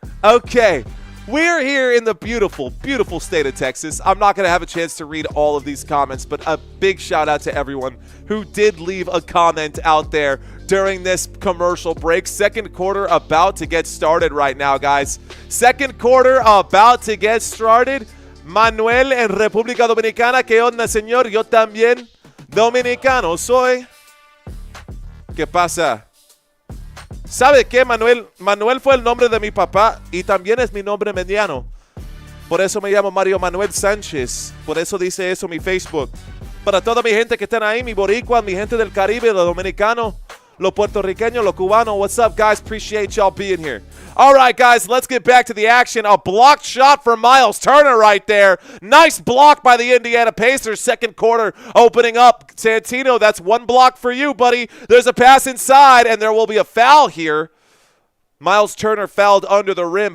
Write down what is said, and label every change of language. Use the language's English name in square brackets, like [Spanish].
[English] Okay, we're here in the beautiful, beautiful state of Texas. I'm not going to have a chance to read all of these comments, but a big shout out to everyone who did leave a comment out there during this commercial break. Second quarter about to get started right now, guys. Second quarter about to get started. [Spanish] Manuel en República Dominicana. ¿Qué onda, señor? Yo también dominicano soy. ¿Qué pasa? ¿Sabe qué, Manuel? Manuel fue el nombre de mi papá y también es mi nombre mediano. Por eso me llamo Mario Manuel Sánchez. Por eso dice eso mi Facebook. Para toda mi gente que están ahí, mi boricua, mi gente del Caribe, los dominicanos, los puertorriqueños, los cubanos. [English] What's up, guys? Appreciate y'all being here. All right, guys, let's get back to the action. A blocked shot from Miles Turner right there. Nice block by the Indiana Pacers. Second quarter opening up. Santino, that's one block for you, buddy. There's a pass inside, and there will be a foul here. Miles Turner fouled under the rim.